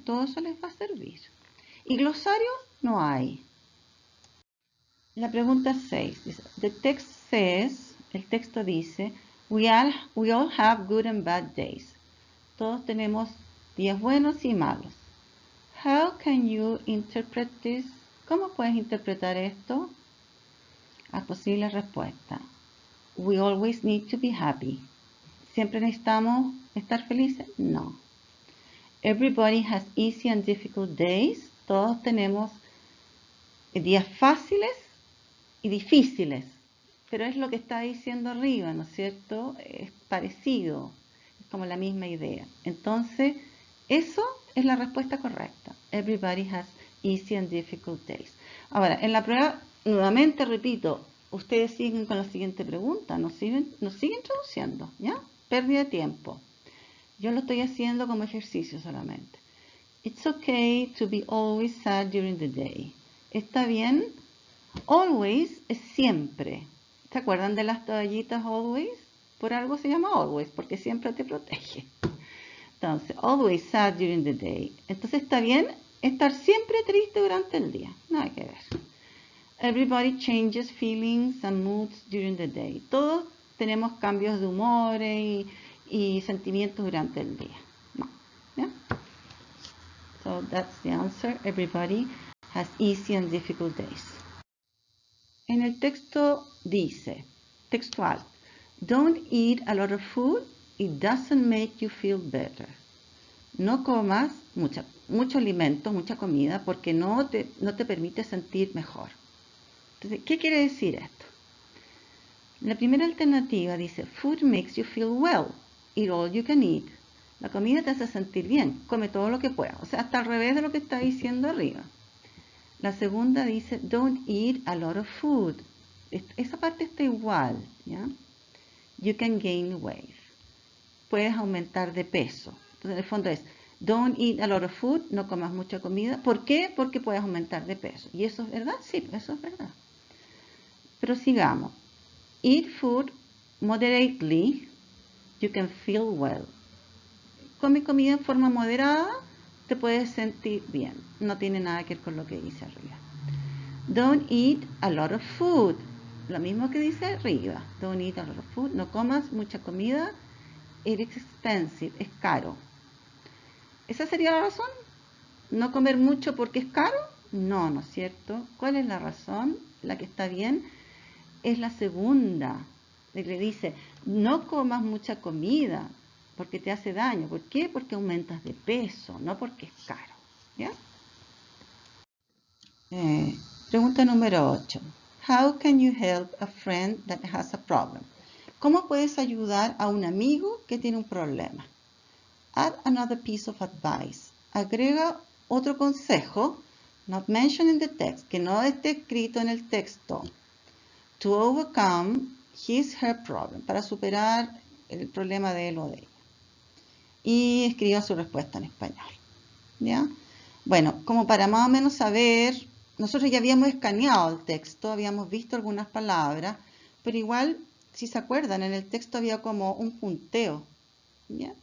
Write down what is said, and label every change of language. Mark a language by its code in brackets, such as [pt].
[es] Todo eso les va a servir. Y glosario no hay. La pregunta 6 dice, [en] the text says, [es] el texto dice, [en] we all have good and bad days. [es] Todos tenemos días buenos y malos. [en] How can you interpret this? [es] ¿Cómo puedes interpretar esto? A posible respuesta. [en] We always need to be happy. [es] ¿Siempre necesitamos estar felices? No. [en] Everybody has easy and difficult days. [es] Todos tenemos días fáciles y difíciles. Pero es lo que está diciendo arriba, ¿no es cierto? Es parecido. Como la misma idea. Entonces, eso es la respuesta correcta. [en] Everybody has easy and difficult days. [es] Ahora, en la prueba, nuevamente repito, ustedes siguen con la siguiente pregunta, nos siguen traduciendo, ¿ya? Pérdida de tiempo. Yo lo estoy haciendo como ejercicio solamente. [en] It's okay to be always sad during the day. [es] ¿Está bien? Always es siempre. ¿Se acuerdan de las toallitas always? Por algo se llama always, porque siempre te protege. Entonces, [en] always sad during the day. [es] Entonces, ¿está bien estar siempre triste durante el día? Nada que ver. [en] Everybody changes feelings and moods during the day. [es] Todos tenemos cambios de humor y sentimientos durante el día. No. ¿Ya? [en] So that's the answer. Everybody has easy and difficult days. [es] En el texto dice, textual, [en] don't eat a lot of food, it doesn't make you feel better. [es] No comas mucho alimento, mucha comida, porque no te permite sentir mejor. Entonces, ¿qué quiere decir esto? La primera alternativa dice, [en] food makes you feel well, eat all you can eat. [es] La comida te hace sentir bien, come todo lo que puedas. O sea, hasta al revés de lo que está diciendo arriba. La segunda dice, [en] don't eat a lot of food. [es] Esa parte está igual, ¿ya? [en] You can gain weight. [es] Puedes aumentar de peso. Entonces, en el fondo es, [en] don't eat a lot of food, [es] no comas mucha comida. ¿Por qué? Porque puedes aumentar de peso. ¿Y eso es verdad? Sí, eso es verdad. Pero sigamos. [en] Eat food moderately, you can feel well. [es] Come comida en forma moderada, te puedes sentir bien. No tiene nada que ver con lo que dice arriba. [en] Don't eat a lot of food. [es] Lo mismo que dice arriba. [en] Don't eat a lot of food. [es] No comas mucha comida. [en] It is expensive. [es] Es caro. ¿Esa sería la razón? ¿No comer mucho porque es caro? No, ¿no es cierto? ¿Cuál es la razón? La que está bien es la segunda. Le dice, no comas mucha comida porque te hace daño. ¿Por qué? Porque aumentas de peso, no porque es caro. ¿Ya? Pregunta número 8. [en] How can you help a friend that has a problem? [es] ¿Cómo puedes ayudar a un amigo que tiene un problema? [en] Add another piece of advice. [es] Agrega otro consejo, [en] not mentioned in the text, [es] que no esté escrito en el texto. [en] To overcome her problem, [es] para superar el problema de él o de ella. Y escriba su respuesta en español. ¿Ya? Bueno, como para más o menos saber, nosotros ya habíamos escaneado el texto, habíamos visto algunas palabras, pero igual, si se acuerdan, en el texto había como un punteo. ¿Ya?